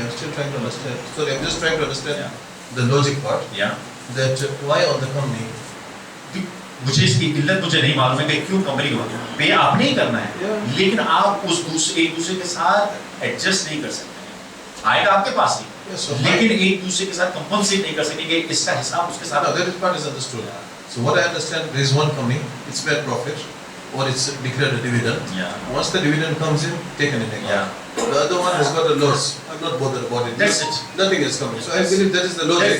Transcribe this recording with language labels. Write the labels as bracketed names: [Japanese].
[English] I'm still trying to understand. Sorry, I'm just trying to understand Yeah. the logic part. Yeah. That why on the company? [Hindi] मुझे इसकी इल्लत मुझे नहीं मालूम है कि क्यों कंपनी को पे आपने ही करना है, लेकिन आप उस एक दूसरे के साथ एडजस्ट नहीं कर सकते। आएगा आपके पास ही, [English] Yes, so [Hindi] लेकिन एक दूसरे के साथ कंपनसेट नहीं कर सकेंगे, इसका हिसाब उसके साथ। [English] that part is understood. So what I understand, there is one company, it's made profit, or it's declared a dividend. Yeah. Once the dividend comes in, taken in account. Yeah. The other one has got a loss. I'm not bothered about it. That's it. Nothing is coming. So I believe that is the logic.